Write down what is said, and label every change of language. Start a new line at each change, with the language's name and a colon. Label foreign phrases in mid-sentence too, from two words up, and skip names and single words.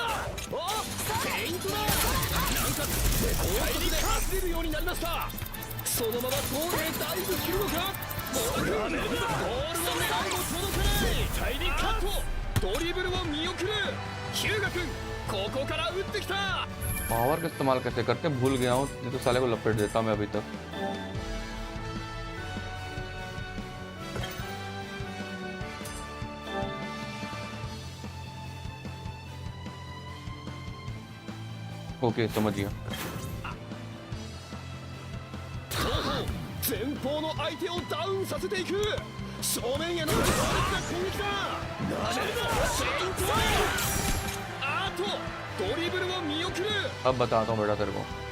Japanese: フェイントだ。なんか高速で走れるようになりました。そのままゴールへダイブするのか。ボールを狙うも届かない。大陸カット。ドリブルを見送る。日向君ここから打ってきた。
Hindi: पावर का इस्तेमाल कैसे करते हैं भूल गया हूँ। ये तो साले को लपेट देता मैं अभी तक। ओके समझ गया।
Japanese: 前方の相手をダウンさせていく。正面への強烈な攻撃だ。あとドリブルを見送る。
Hindi: अब बताता हूँ बेटा तेरे को।